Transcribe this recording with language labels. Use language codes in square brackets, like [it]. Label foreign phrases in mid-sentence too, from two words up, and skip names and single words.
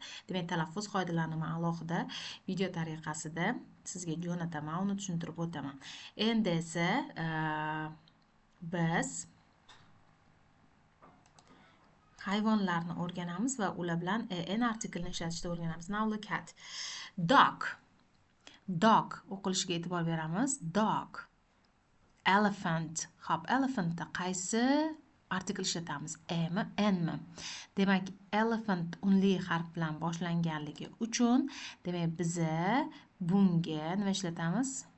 [uz] Demak, talaffuz qoidalarini men alohida video tariqasida sizga jo'nataman, uni tushuntirib o'taman. Endi esa biz hayvonlarni o'rganamiz va ular bilan an artiklni ishlatishni o'rganamiz. [en] Now look at dog [uz] o'qilishiga e'tibor beramiz. [en] Dog. Elephant. [uz] Xo'p, elephantda qaysi artikl ishlatamiz? Ami, nmi? Demak, elephant unli harf bilan boshlanganligi uchun, demak, biz bunga nima ishlatamiz?